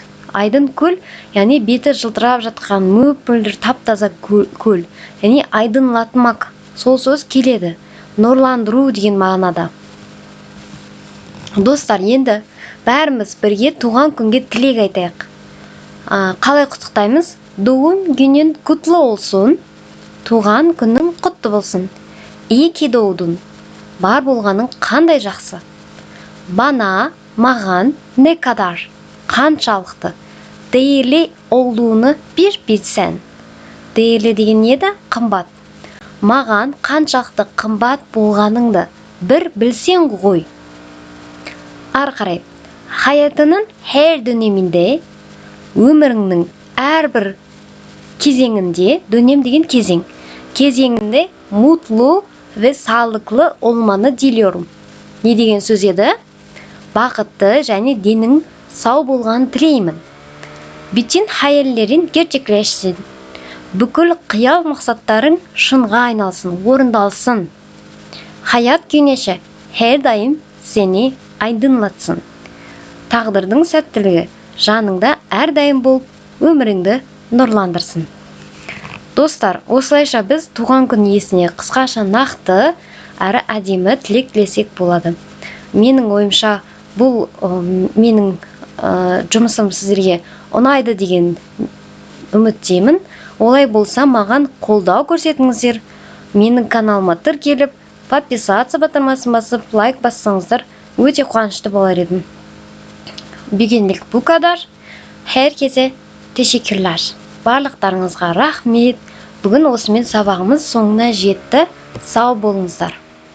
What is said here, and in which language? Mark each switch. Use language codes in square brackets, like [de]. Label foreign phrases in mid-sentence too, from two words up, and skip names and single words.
[kk] Айдын көл, яғни беті жылтырап жатқан мөп-мөлдір тап-таза көл. Яғни айдынлатмақ. Сол сөз келеді. Нұрландыру деген мағынада. Достар, енді бәріміз бірге туған күнге тілек айтайық. Қалай құттықтаймыз? [tr] Doğum günün kutlu olsun. [kk] Туған күнің құтты болсын. [tr] İyi ki doğdun. [kk] Бар болғаның қандай жақсы. Bana, маған, [tr] ne kadar, [kk] қаншалықты. [tr] Değerli olduğunu bir bilsen. [kk] Değerli деген не еді? Қымбат. Маған қаншалықты қымбат болғаныңды бір білсең ғой. Ары қарай, [tr] hayatının her döneminde, [kk] өміріңнің әрбір кезеңінде, dönem деген кезең, кезеңінде [tr] mutlu ve sağlıklı olmanı diliyorum. [kk] Не деген сөз еді? Бақытты және денің сау болғанын тілеймін. [tr] Bütün hayallerin gerçekleşsin. [kk] Бүкіл қиял мақсаттарың шынға айналсын, орындалсын. [tr] Hayat güneşi her daim seni aydınlatsın. [kk] Тағдырдың сәттілігі жаныңда әрдайым болып, өміріңді нұрландырсын. Достар, осылайша біз туған күн иесіне қысқаша нақты әрі әдемі тілек тілесек болады. Менің ойымша бұл менің жұмысым сіздерге ұнайды деген үміттемін. Олай болса маған қолдау көрсетіңіздер. Менің каналыма тіркеліп, подписаться батырмасын басып, лайк бассаңыздар өте қуанышты болар едім. [tr] Бүгінлік bu kadar. Herkese teşekkürler. [kk] Барлықтарыңызға рахмет. Бүгін осымен сабағымыз соңына жетті. Сау болыңыздар.